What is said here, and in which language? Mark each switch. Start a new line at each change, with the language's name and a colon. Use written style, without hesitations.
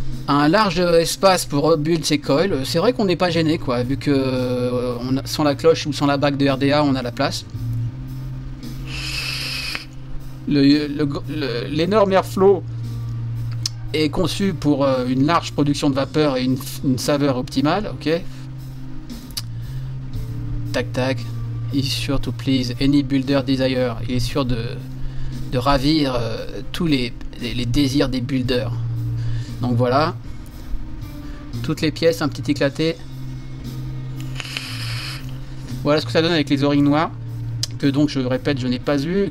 French: Un large espace pour rebuild ses coils. C'est vrai qu'on n'est pas gêné, quoi, vu que sans la cloche ou sans la bague de RDA, on a la place. L'énorme airflow est conçu pour une large production de vapeur et une saveur optimale, ok. Tac tac.
English: Is sure to please any builder desire.
French: Il est sûr de ravir tous les désirs des builders. Donc voilà. Toutes les pièces, un petit éclaté. Voilà ce que ça donne avec les oreilles noires. Que donc je répète, je n'ai pas eu.